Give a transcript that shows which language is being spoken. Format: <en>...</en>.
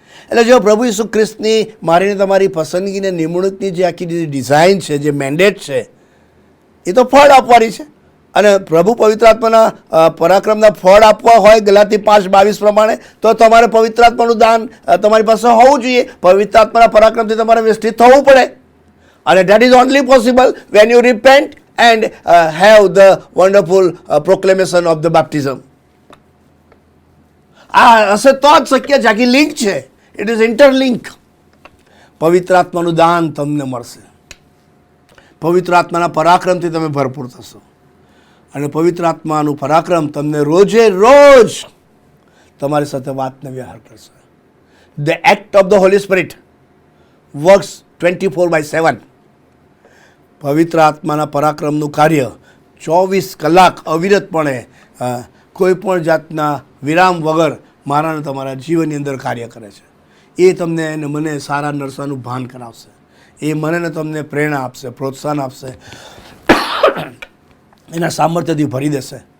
<gu>એટલે જો પ્રભુ ઈસુ ખ્રિસ્તની મારીને તમારી પસંદગીને નિમણૂકની જે આખી ડિઝાઇન છે, જે મેન્ડેટ છે, એ તો ફળ આપવાની છે. અને પ્રભુ પવિત્ર આત્માના પરાક્રમના ફળ આપવા હોય ગલાતી 5:22 પ્રમાણે, તો તમારે પવિત્ર આત્માનું દાન તમારી પાસે હોવું જોઈએ. પવિત્ર આત્માના પરાક્રમથી તમારે વેષ્ટિત થવું પડે. અને</gu> <en>that is only possible when you repent and have the wonderful proclamation of the baptism.</en> <gu>આ હશે તો જ શક્ય છે. આખી લિંક છે.</gu> <en>It is interlink.</en> <gu>પવિત્ર આત્માનું દાન તમને મળશે. પવિત્ર આત્માના પરાક્રમથી તમે ભરપૂર થશો. અને પવિત્ર આત્માનું પરાક્રમ તમને રોજે રોજ તમારી સાથે વાતને વ્યવહાર કરશે.</gu> <en>The act of the Holy Spirit works 24/7.</en> <gu>પવિત્ર આત્માના પરાક્રમનું કાર્ય 24 કલાક અવિરતપણે કોઈ પણ જાતના વિરામ વગર મારા અને તમારા જીવનની અંદર કાર્ય કરે છે. એ તમને અને મને સારા નરસાનું ભાન કરાવશે. એ મને ને તમને પ્રેરણા આપશે, પ્રોત્સાહન આપશે, એના સામર્થ્યથી ભરી દેશે.</gu>